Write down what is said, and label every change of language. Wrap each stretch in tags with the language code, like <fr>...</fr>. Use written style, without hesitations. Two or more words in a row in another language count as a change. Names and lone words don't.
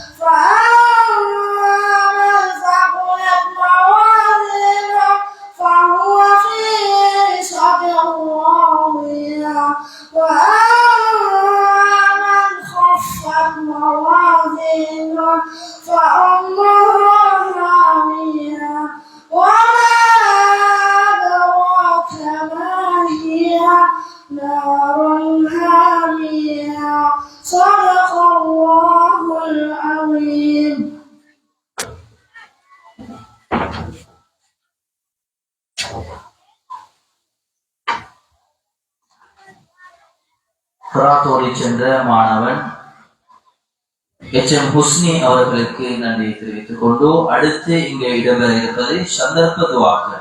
<ar>فأما من ثقلت موازينه فهو في عيشة راضية وأما من خفت موازينه فأمه هاوية وما أدراك ما هي نار هامية. صدق الله العظيم.</ar> <ta>கராத்தோடி சென்ற மாணவன் எச்எம் ஹுஸ்னி அவர்களுக்கு நன்றி தெரிவித்துக் கொண்டு அடுத்து இங்கே இடம்பெற இருப்பது சந்தர்ப்ப துவாக்கள்.</ta>